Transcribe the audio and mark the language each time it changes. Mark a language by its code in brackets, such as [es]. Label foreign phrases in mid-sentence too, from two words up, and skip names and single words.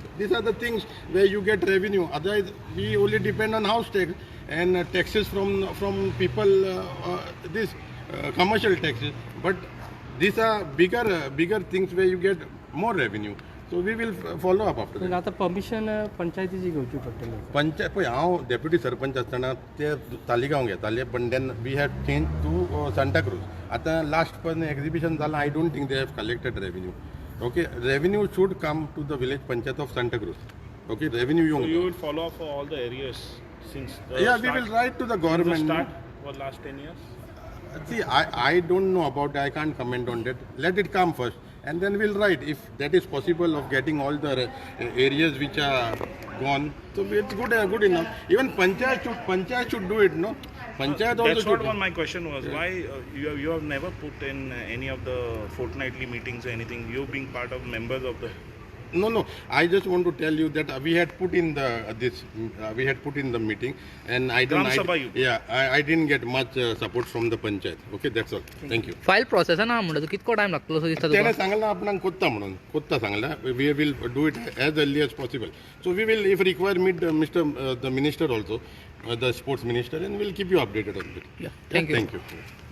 [en] These are the things where you get revenue. Otherwise, we only depend on house tax and taxes from people. Commercial taxes, but these are bigger things where you get more revenue. So we will follow up after पण that. [kok] आता परमिशन पंचायतीची घेवची पडटली पंचायत पळय हांव डेप्युटी सरपंच आसतना ते तालिगांव घेताले पण [en] then we have change to Santa Cruz. [kok] आतां लास्ट पण एक्झिबिशन जालां [en] I don't think they have collected revenue. Okay revenue should come to the village panchayat of Santa Cruz. Okay revenue So you येवंक will follow up for all the areas since the yeah we start, will write to the since the government. start for last 10 years. See, I don't know about it. I can't comment on that. Let it come first. And then we'll write if that is possible of getting all the areas which are gone. So it's good enough. Even panchayat should do it, no? Panchayat also That's should. what my question was. Why you have never put in any of the fortnightly meetings or anything? You being part of members of the. No. I just want to tell you that we had put in we had put in the meeting, and Gram Sabha you put. I didn't get much support from the panchayat. Okay, that's all. Thank you. file process [kok] ना म्हणटा कितको टायम लागतलो असो दिसता त्याने तुका सांगला आपणाक कोत्ता म्हणून कोत्ता सांगला [en] we will do it as early as possible. So we will if require meet the minister also the sports minister, and we'll keep you updated on it. Yeah, thank you. Thank you.